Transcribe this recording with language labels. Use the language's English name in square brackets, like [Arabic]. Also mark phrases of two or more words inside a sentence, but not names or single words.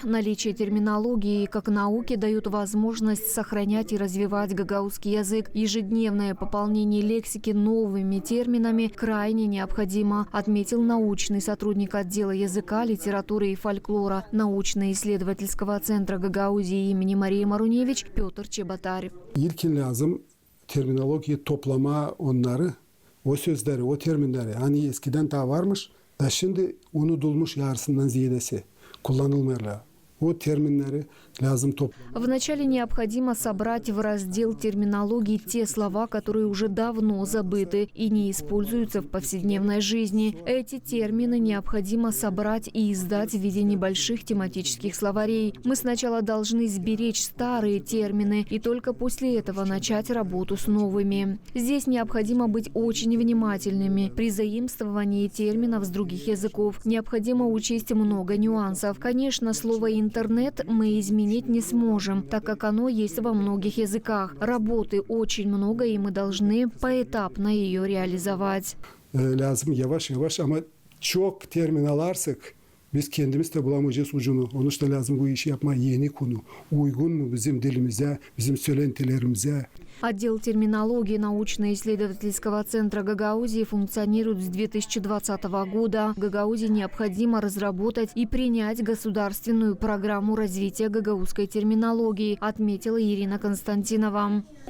[Russian] Наличие терминологии как науки дает возможность сохранять и развивать гагаузский язык. Ежедневное пополнение лексики новыми терминами крайне необходимо, отметил научный сотрудник отдела языка, литературы и фольклора научно-исследовательского центра Гагаузии имени Марии Маруневич Петр Чеботарь. [Gagauz] İlkin lazım terminolojiyi toplama onları, o sözleri, o terminleri hani eskiden daha varmış da şimdi unutulmuş yarısından ziyadesi kullanılmıyorlar. O терминleri lazım toplamak. [Russian] Вначале необходимо собрать в раздел терминологии те слова, которые уже давно забыты и не используются в повседневной жизни. Эти термины необходимо собрать и издать в виде небольших тематических словарей. Мы сначала должны сберечь старые термины и только после этого начать работу с новыми. Здесь необходимо быть очень внимательными. При заимствовании терминов с других языков необходимо учесть много нюансов. Конечно, слово «интернет» мы изменить не сможем, так как оно есть во многих языках. Работы очень много, и мы должны поэтапно ее реализовать. [Gagauz] Lazım yavaş yavaş ama çok termin alarsak biz kendimiz de bulamayacağız ucunu. Onun için lazım bu işi yapma yeni konu. Uygun mu bizim dilimize, bizim söylentilerimize? [Russian] Отдел терминологии научно-исследовательского центра Гагаузии функционирует с 2020 года. Гагаузии необходимо разработать и принять государственную программу развития гагаузской терминологии, отметила Ирина Константинова.